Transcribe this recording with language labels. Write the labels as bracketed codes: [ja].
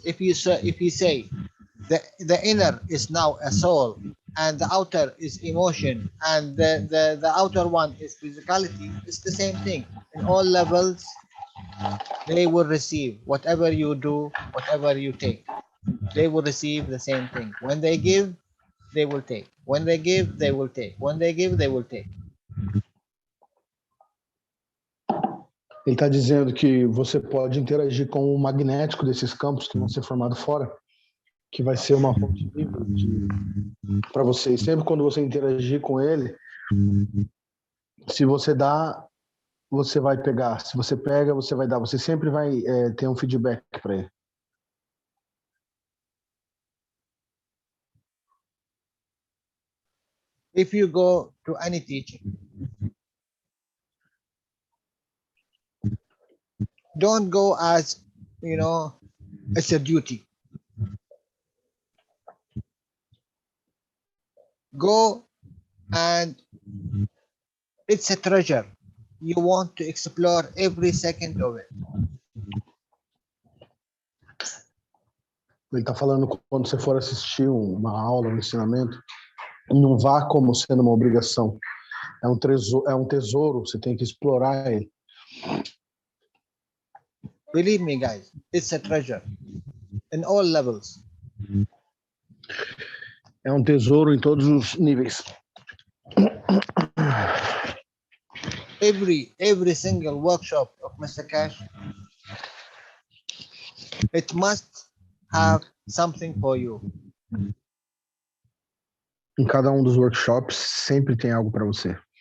[en] If you say the inner is now a soul and the outer is emotion and the outer one is physicality, it's the same thing. In all levels, they will receive whatever you do, whatever you take. They will receive the same thing. When they give, they will take. When they give, they will take. When they give, they will take. [pt] Ele está dizendo que você pode interagir com o magnético desses campos que vão ser formados fora, que vai ser uma fonte livre para você. E sempre quando você interagir com ele, se você dá, você vai pegar. Se você pega, você vai dar. Você sempre vai ter um feedback para ele. [en] If you go to any teaching, don't go as, it's a duty. Go and it's a treasure. You want to explore every second of it. [pt] Ele está falando quando você for assistir uma aula, um ensinamento, não vá como sendo uma obrigação. É um tesouro, você tem que explorar ele. [en] Believe me, guys, it's a treasure in all levels. [pt] É um tesouro em todos os níveis. [en] Every single workshop of Mr. Keshe, it must have something for you. [pt] Em cada um dos workshops sempre tem algo para você.